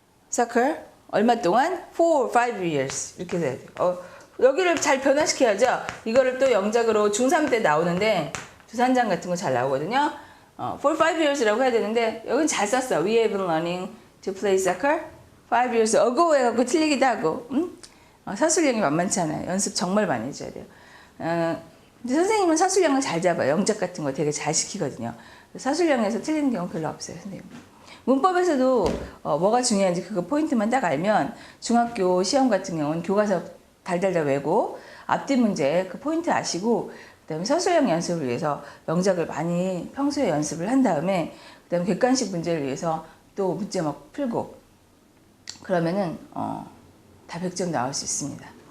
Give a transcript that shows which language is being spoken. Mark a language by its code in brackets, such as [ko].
[ko] soccer 얼마 동안? 4 or 5 years 이렇게 돼야 돼요. 여기를 잘 변화시켜야죠. 이거를 또 영작으로 중3 때 나오는데 주산장 같은 거 잘 나오거든요. for 5 years라고 해야 되는데 여긴 잘 썼어. [en] We have been learning to play soccer 5 years ago [ko] 해갖고 틀리기도 하고. 서술형이 만만치 않아요. 연습 정말 많이 해줘야 돼요. 근데 선생님은 서술형을 잘 잡아요. 영작 같은 거 되게 잘 시키거든요. 서술형에서 틀리는 경우 별로 없어요, 선생님. 문법에서도 뭐가 중요한지 그거 포인트만 딱 알면 중학교 시험 같은 경우는 교과서 달달달 외고 앞뒤 문제 그 포인트 아시고 그다음에 서술형 연습을 위해서 명작을 많이 평소에 연습을 한 다음에 그다음에 객관식 문제를 위해서 또 문제 막 풀고 그러면은 다 100점 나올 수 있습니다.